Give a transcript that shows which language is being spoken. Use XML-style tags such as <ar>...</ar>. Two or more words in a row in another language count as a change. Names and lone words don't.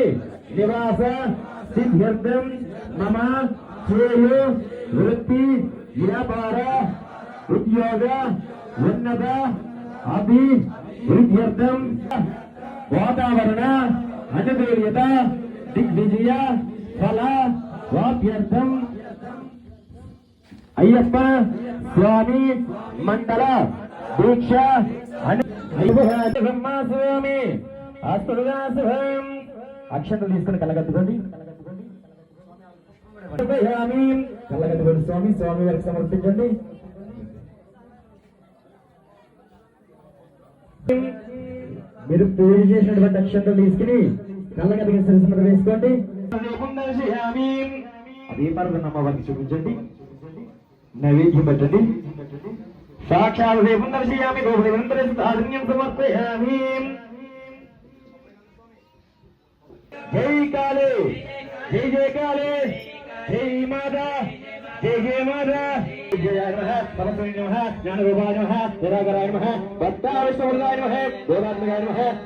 <sa>निवास सिद्ध्यर्थम मम श्रेयो वृत्ति व्यापार उद्योग उन्नत अभिवृद्ध्यर्थम वातावरण अनुकूल्यता दिग्विजय फल वाप्यर्थम अय्यप्प स्वामी मंडल दीक्षा स्वामी अस्तुगा शुभम</sa> <te>అక్షంతలు తీసుకుని కళ్ళగట్టుకోండి కళ్ళగట్టుకోండి స్వామి స్వామి వారికి సమర్పించండి. మీరు పూజ చేసినటువంటి అక్షంతలు తీసుకుని కళ్ళగట్టుకుని సరస్సును వేసుకోండి. దీపాలను అమ్మవారికి చూపించండి. నైవేద్యం పెట్టండి.</te> <sa>సాక్షాత్ దీపం దర్శయామి నిరంతరం సమర్పయామి. जय काले जय जय काले जय माता जय जय माता जय नमः परमेश्वराय नमः ज्ञानरूपाय नमः निराकाराय नमः भक्ताविष्णुवरदाय नमः देवात्मकाय नमः</sa>